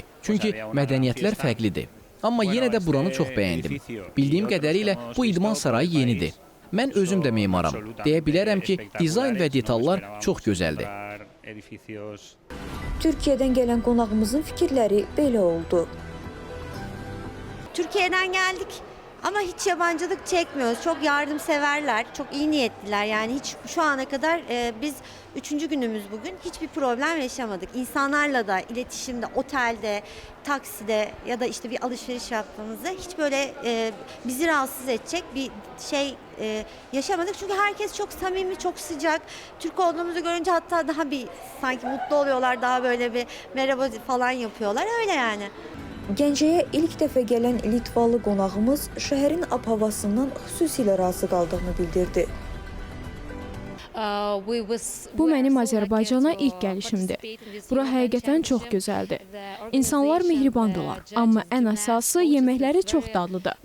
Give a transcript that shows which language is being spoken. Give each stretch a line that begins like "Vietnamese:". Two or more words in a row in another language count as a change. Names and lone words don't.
Azerbaijani: Çünki mədəniyyətlər fərqlidir. Amma yenə də buranı çox bəyəndim. Bildiyim qədərilə bu idman sarayı yenidir. Mən özüm də memaram. Deyə bilərəm ki, dizayn və detallar çox gözəldir. Türkiyədən gələn qonağımızın fikirləri belə oldu.
Turkish: Türkiye'den geldik ama hiç yabancılık çekmiyoruz. Çok yardımseverler, çok iyi niyetliler. Yani hiç şu ana kadar biz 3. günümüz bugün hiçbir problem yaşamadık. İnsanlarla da iletişimde, otelde, takside ya da işte bir alışveriş yaptığımızda hiç böyle bizi rahatsız edecek bir şey yaşamadık. Çünkü herkes çok samimi, çok sıcak. Türk olduğumuzu görünce hatta daha bir sanki mutlu oluyorlar, daha böyle bir merhaba falan yapıyorlar. Öyle yani.
Azerbaijani: Gəncəyə ilk dəfə gələn Litvalı qonağımız şəhərin ab-havasından xüsusilə razı qaldığını bildirdi. Bu mənim Azərbaycana ilk gəlişimdir. Bura həqiqətən çox gözəldir. İnsanlar mehribandırlar, amma ən əsası yeməkləri çox dadlıdır.